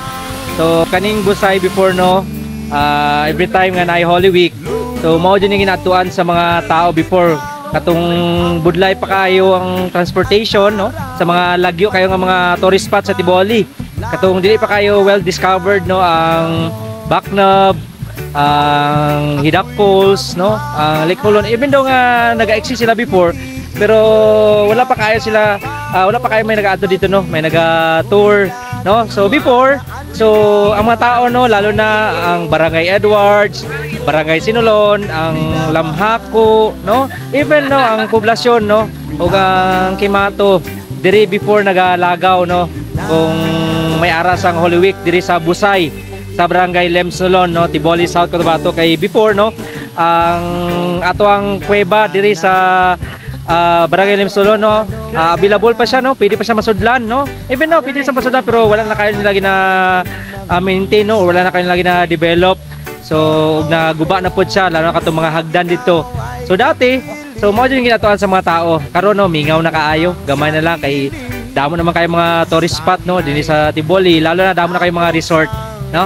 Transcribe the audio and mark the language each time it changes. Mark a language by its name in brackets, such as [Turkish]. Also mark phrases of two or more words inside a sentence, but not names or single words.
[Cebuano] So kaning Busay before, no? Every time nga na Holy Week, so mao din yung ginatuan sa mga tao before. Katong budlay pa kayo ang transportation, no? Sa mga lagyo kayo nga mga [English] tourist spot [Cebuano] sa Tiboli. Katong dili pa kayo [English] well discovered, [Cebuano] no? Ang Bacnab, ang Hidak Falls, no? Ang Lake Holon. [English] Even though [Cebuano] nga nag-exist sila before, pero wala pa kayo sila, wala pa kayo may nag-ato dito, no? May nag-tour, no? So before, so ang mga tao, no, lalo na ang Barangay Edwards, Barangay Sinulon, ang Lamhaco, no? Even, no, ang poblasyon, no, ug ang Kimato, diri before nagalagaw, no, kung may aras ang Holy Week diri sa Busay, sa Barangay Lemsolon, no, Tiboli South Cotabato. Kay before, no, ang ato ang kuweba diri sa Barangay Lemsolon, no, available pa siya, no, pwede pa siya masudlan, no. Even, no, pwede siya masudlan, pero wala na kayo lagi na maintain, no, or wala na kayo lagi na develop. So naguba na po siya, lalo na katong mga hagdan dito. So dati, so mo din ginatuan sa mga tao. Karon, no, mingaw na kaayo, gamay na lang kay damo naman kayo mga [English] tourist spot, [Cebuano] no, dinhi sa Tiboli, lalo na damo na kayo mga resort, no.